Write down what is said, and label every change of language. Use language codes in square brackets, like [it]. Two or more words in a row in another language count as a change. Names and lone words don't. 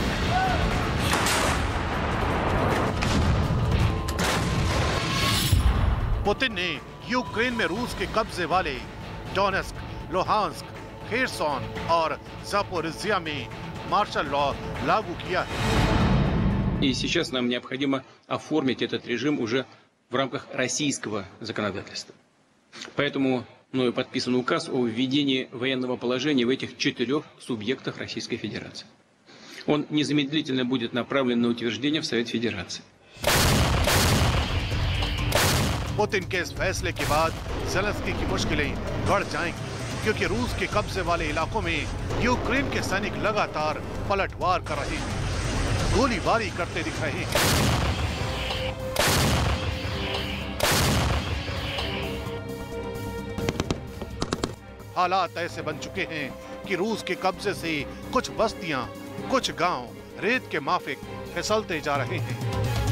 [hi] पुतिन ने यूक्रेन में रूस के कब्जे वाले डोनेस्क, लुहांस्क, खेरसोन और जापोरिजिया में मार्शल लॉ लागू किया है। [ru] И сейчас нам необходимо оформить этот режим уже в рамках российского законодательства. Поэтому мною подписан указ о введении военного положения в этих 4 субъектах Российской Федерации. Он незамедлительно будет направлен на утверждение в Совет Федерации. [hi] पुतिन के इस फैसले के बाद ज़ेलेंस्की की मुश्किलें बढ़ जाएंगी क्योंकि रूस के कब्जे वाले इलाकों में यूक्रेन के सैनिक लगातार पलटवार कर रहे हैं, गोलीबारी करते दिख रहे हैं। हालात ऐसे बन चुके हैं कि रूस के कब्जे से कुछ बस्तियां, कुछ गांव रेत के माफिक फिसलते जा रहे हैं।